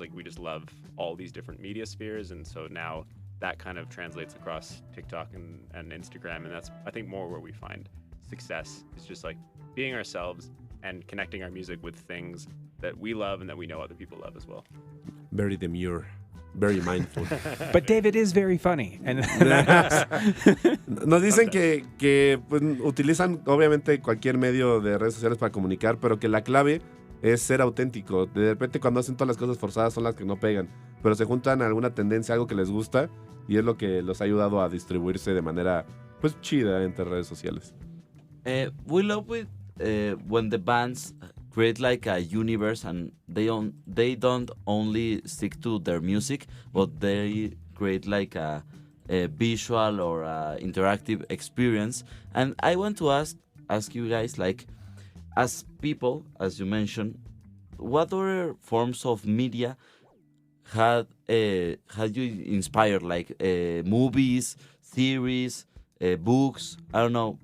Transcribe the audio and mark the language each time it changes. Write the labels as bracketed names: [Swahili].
[English] Like we just love all these different media spheres, and so now that kind of translates across TikTok and Instagram, and that's, I think, more where we find success. It's just like being ourselves and connecting our music with things that we love and that we know other people love as well. very demure, very mindful. But David is very funny. And [Spanish] Nos dicen que pues, utilizan obviamente cualquier medio de redes sociales para comunicar, pero que la clave es ser auténtico. De repente cuando hacen todas las cosas forzadas son las que no pegan, pero se juntan a alguna tendencia, algo que les gusta, y es lo que los ha ayudado a distribuirse de manera pues chida entre redes sociales. [English] We love it when the bands create like a universe and they don't only stick to their music, but they create like a visual or a interactive experience. And I want to ask you guys, like, as people, as you mentioned, what other forms of media had you inspired, like movies, series, books? I don't know.